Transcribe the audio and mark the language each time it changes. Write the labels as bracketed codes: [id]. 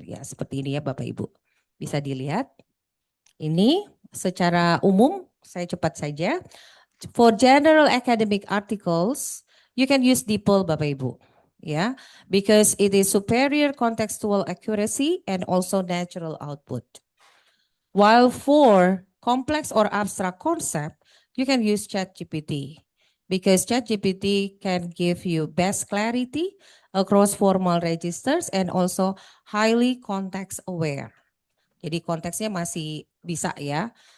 [id] Ya, seperti ini ya Bapak Ibu. Bisa dilihat. Ini secara umum, saya cepat saja. [en] For general academic articles, you can use DeepL Bapak Ibu. yeah, because it is superior contextual accuracy and also natural output. While for complex or abstract concept, you can use ChatGPT because ChatGPT can give you best clarity across formal registers and also highly context aware. [id] Jadi konteksnya masih bisa ya.